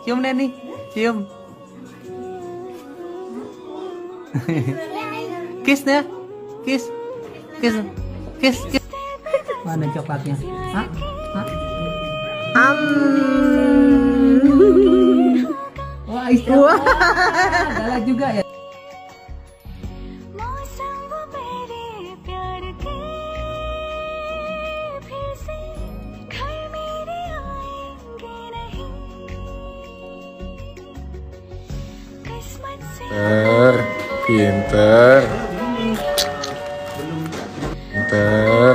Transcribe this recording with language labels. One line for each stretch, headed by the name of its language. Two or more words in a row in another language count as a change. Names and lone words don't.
Indonesian: Cium deh nih, cium. Kiss deh,
English: kiss, kiss, kiss, kiss.
Indonesian: Mana coklatnya? Hah? Hah? Wah, istilah. Galak juga ya.
Hindi: मौसम वो मेरे प्यार के फिर से घर मेरे आएंगे नहीं किस्मत से
Indonesian: Pinter. Pinter.